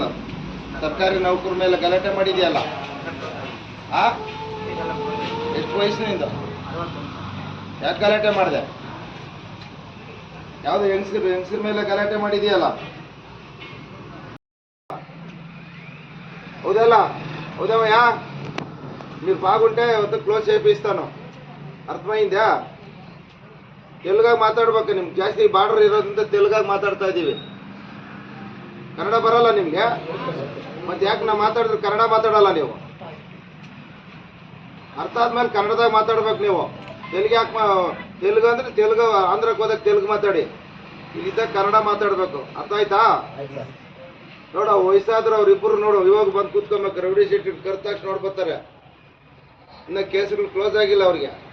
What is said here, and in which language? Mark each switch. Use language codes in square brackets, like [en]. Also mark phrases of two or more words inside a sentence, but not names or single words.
[kn] ಸರ್ಕಾರಿ ನೌಕರ ಮೇಲೆ ಗಲಾಟೆ ಮಾಡಿದೆಯಲ್ಲ? ಎಷ್ಟು ವಯಸ್ಸಿನಿಂದ? ಯಾಕೆ ಗಲಾಟೆ ಮಾಡಿದೆ? ಯಾವುದು ಹೆಂಗಸ್ರ ಮೇಲೆ ಗಲಾಟೆ ಮಾಡಿದೆಯಲ್ಲ? [te] అవుదేమయ్యా మీరు బాగుంటే క్లోజ్ చేపిస్తాను అర్థమైందా [kn] తెలుಗಾಗ ಮಾತಾಡ್ಬೇಕು ನಿಮ್ಗೆ ಜಾಸ್ತಿ ಬಾರ್ಡರ್ ಇರೋದ್ರಿಂದ తెలుಗಾಗ ಮಾತಾಡ್ತಾ ಇದ್ದೀವಿ ಕನ್ನಡ ಬರಲ್ಲ ನಿಮಗೆ ಮತ್ತೆ ಯಾಕೆ ನಾ ಮಾತಾಡಿದ್ರೆ ಕನ್ನಡ ಮಾತಾಡಲ್ಲ ನೀವು ಅರ್ಥ ಆದ್ಮೇಲೆ ಕನ್ನಡದಾಗ ಮಾತಾಡ್ಬೇಕು ನೀವು ತೆಲುಗು ಯಾಕೆ ತೆಲುಗು ಅಂದ್ರೆ ತೆಲುಗು ಆಂಧ್ರಕ್ಕೆ ಹೋದಾಗ ತೆಲುಗು ಮಾತಾಡಿ ಇಲ್ಲಿದ್ದಾಗ ಕನ್ನಡ ಮಾತಾಡ್ಬೇಕು ಅರ್ಥ ಆಯ್ತಾ ನೋಡು ವಯಸ್ಸಾದ್ರು ಅವ್ರಿಬ್ಬರು ನೋಡು ಇವಾಗ ಬಂದು ಕೂತ್ಕೊಬೇಕು ರೌಡಿ ಶೀಟ್ ಕರೆದ ತಕ್ಷಣ ನೋಡ್ಬರ್ತಾರೆ ಇನ್ನು ಕೇಸುಗಳು ಕ್ಲೋಸ್ ಆಗಿಲ್ಲ ಅವ್ರಿಗೆ